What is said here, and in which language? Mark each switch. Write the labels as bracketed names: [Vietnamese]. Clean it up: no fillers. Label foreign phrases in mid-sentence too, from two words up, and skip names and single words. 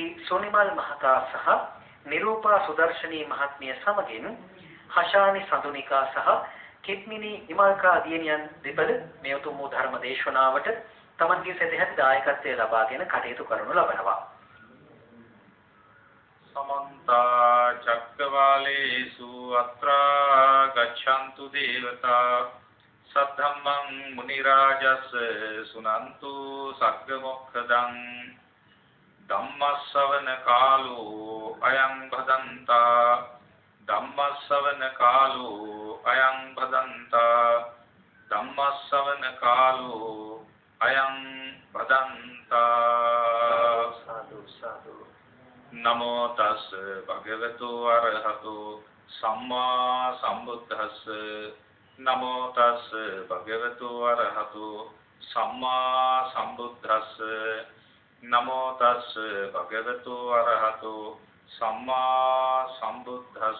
[Sinhala] සොනිමල් මහතා සහ නිරූපා සුදර්ශනී මහත්මිය සමගින් හෂානි සඳුනිකා සහ කිත්මිනි ඉමල්කා දියණියන් දෙපළ මේ උතුම් වූ ධර්ම දේශනාවට තමන්ගේ සදැහැති දායකත්වය ලබාගෙන කටයුතු කරනු ලබනවා. [Pali] समन्ता चक्रवालेषु अत्रा गच्छन्तु देवता सद्धम्मं मुनिराजस् सुनन्तु सग्गमोक्षदं धम्मස්සවන කාලෝ අයං භදන්තා ධම්මස්සවන කාලෝ අයං භදන්තා ධම්මස්සවන කාලෝ අයං භදන්තා. සාදු සාදු. නමෝ තස් භගවතු අරහතෝ සම්මා සම්බුද්දස්ස නමෝ තස් භගවතු අරහතෝ සම්මා සම්බුද්දස්ස නමෝ තස් භගවතු අරහතෝ සම්මා සම්බුද්දස්ස.